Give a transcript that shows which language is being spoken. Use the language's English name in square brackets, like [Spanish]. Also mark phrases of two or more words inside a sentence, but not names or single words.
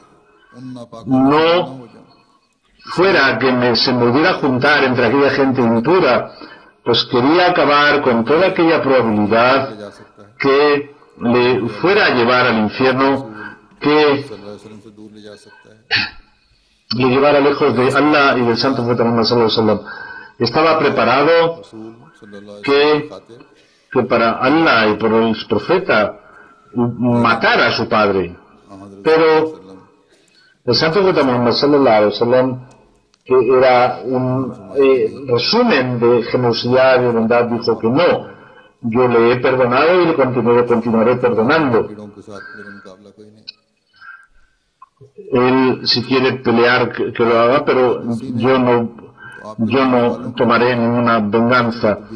[Spanish] no fuera que se me volviera a juntar entre aquella gente impura, pues quería acabar con toda aquella probabilidad que le fuera a llevar al infierno, que le llevara lejos de Allah y del Santo Profeta Muhammad [Arabic] صلى الله عليه وسلم. [Spanish] Estaba preparado que para Allah y por el profeta matara a su padre, pero el Santo Profeta Muhammad [Arabic] صلى الله عليه وسلم, [Spanish] que era un resumen de generosidad y de bondad, dijo que no, yo le he perdonado y le continuaré perdonando. Él, si quiere pelear, que lo haga, pero yo no tomaré ninguna venganza.